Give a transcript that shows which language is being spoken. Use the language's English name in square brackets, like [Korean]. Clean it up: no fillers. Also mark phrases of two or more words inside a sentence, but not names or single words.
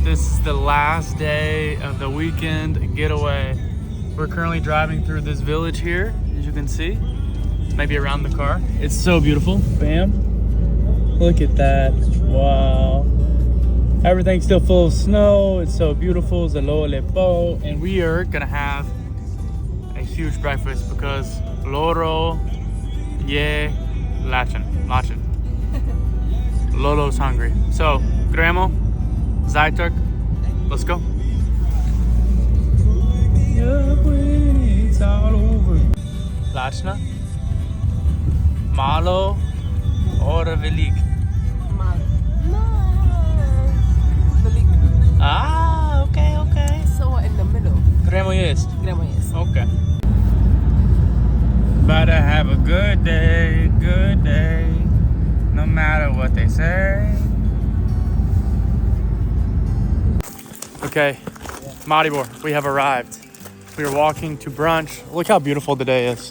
[English] This is the last day of the weekend getaway. We're currently driving through this village here, as you can see. Maybe around the car. It's so beautiful. Bam. Look at that. Wow. Everything's still full of snow. It's so beautiful. [Slovenian] Zelo lepo. [English] And we are gonna have a huge breakfast because Loro [Slovenian] je lachen. [English] Lolo's hungry. So, [Slovenian] gremo, zajtrk, [English] let's go. It's all over. [Slovenian] Lačna? Malo or velik? [English] Ah, okay. So in the middle. [Slovenian] Gremo jest. Gremo jest. [English] Okay. But I have a good day, no matter what they say. Okay, Maribor, we have arrived. We are walking to Brunch. Look how beautiful the day is.